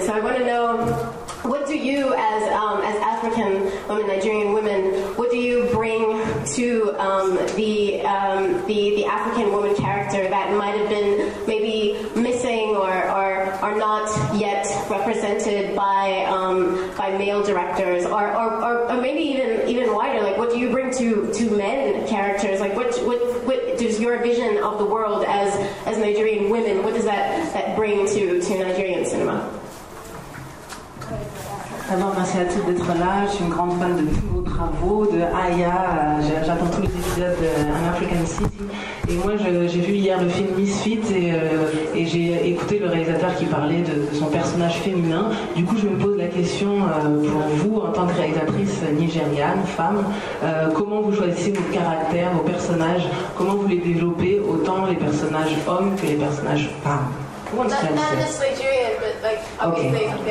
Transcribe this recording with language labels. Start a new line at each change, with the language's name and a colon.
English: So I want to know, what do you, as African women, Nigerian women, what do you bring to the African woman character that might have been maybe missing or not yet represented by male directors, or maybe even wider? Like, what do you bring to men characters? Like, what does your vision of the world as Nigerian women? What does that bring to Nigerian cinema?
French: D'abord, merci à toutes d'être là. Je suis une grande fan de tous vos travaux, de Aya. J'attends tous les épisodes d'An African City. Et moi, j'ai vu hier le film Misfits et j'ai écouté le réalisateur qui parlait de son personnage féminin. Du coup, je me pose la question pour vous, en tant que réalisatrice nigériane, femme, comment vous choisissez vos caractères, vos personnages, comment vous les développez, autant les personnages hommes que les personnages femmes?
English: Not just Nigerian, but like obviously